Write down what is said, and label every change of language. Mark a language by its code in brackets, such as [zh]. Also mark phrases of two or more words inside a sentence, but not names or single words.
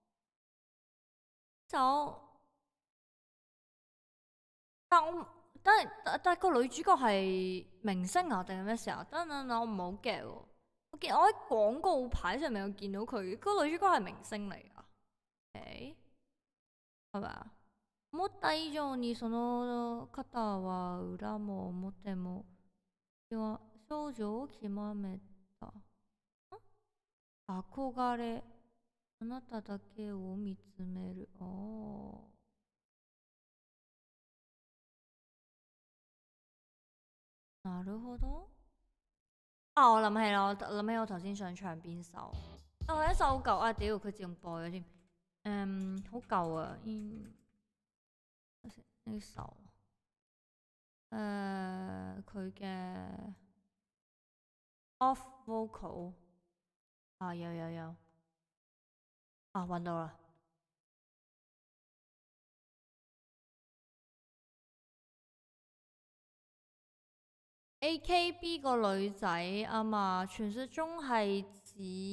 [yue] 但個女主角係明星啊定係咩時候？等，我唔係好 get 喎。我喺廣告牌上面有見到佢，個女主角係明星嚟噶。係咪啊？ [ja] もった以上にその方は裏も表も少女を極めた。憧れあなただけを見つめる。哦。なるほど。啊！ [yue] 我諗起啦，我諗起我頭先想唱邊首？哦，一首好舊啊！屌，佢自動播咗添。好舊啊！呢首佢嘅 [en] off vocal [yue] 啊，有啊，揾到啦。AKB 個女仔啊嘛，傳說中係指